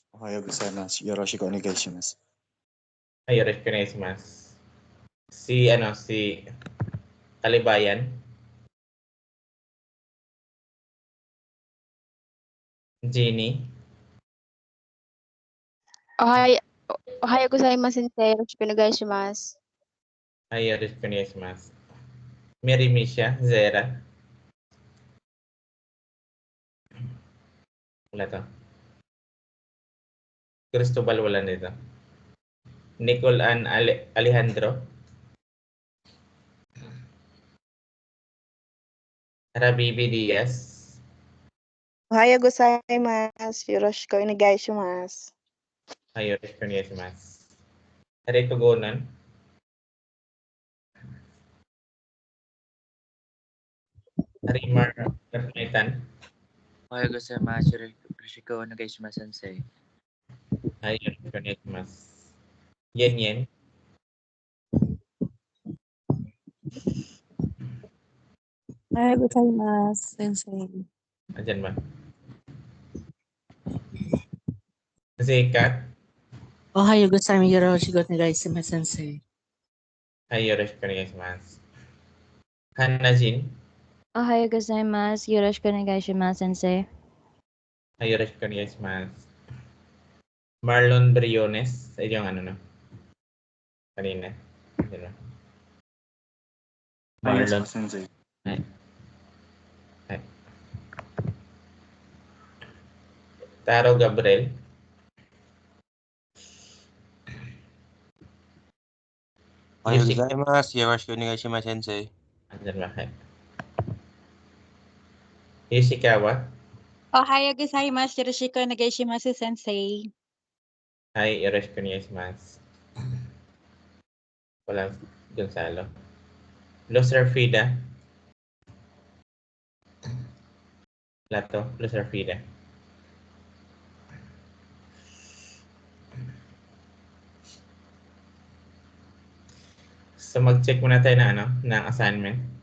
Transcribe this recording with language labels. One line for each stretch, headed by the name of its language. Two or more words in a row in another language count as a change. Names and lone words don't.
Japanese: おはようございます。よろしくお願いします.
Filipino: Ay, mas. Si Kalibayan. Jeannie.
Japanese: おはようございます, sensei. よろしくお願いします.
Filipino: Ay, mas. Mary Misha Zera. Wala to. Cristobal wala nito. Nicole Ann Alejandro. Rabibi Diaz.
Japanese: おはようございます. よろしくお願いします.
Filipino: Ay, mas. Rico Gonan. Harimar Katmaitan.
Japanese: おはようございます。よろしくお願いします, sensei.
Filipino: Ay, mas. Yen.
Japanese: おはようございます, sensei.
Filipino: Andyan ba? Zekat.
Japanese: おはようございます、よろしくお願いします, sensei.
Filipino: Ay, mas. Hannah Jin.
Japanese: おはようございます。よろしくお願いします, sensei.
Filipino: Ay, mas. Marlon Briones. Ay, yung ano no? Kanina. Diba? Marlon. Sensei. Ay. Taro Gabriel.
Japanese: おはようございます. よろしくお願いします, sensei.
Filipino: Andyan ba? Yoshikawa.
Japanese: おはようございます。よろしくお願いします, sensei.
Filipino: Ay, mas. Walang Gonzalo. Los Arfida. Lato. Los Arfida. So, mag-check muna tayo na ng assignment.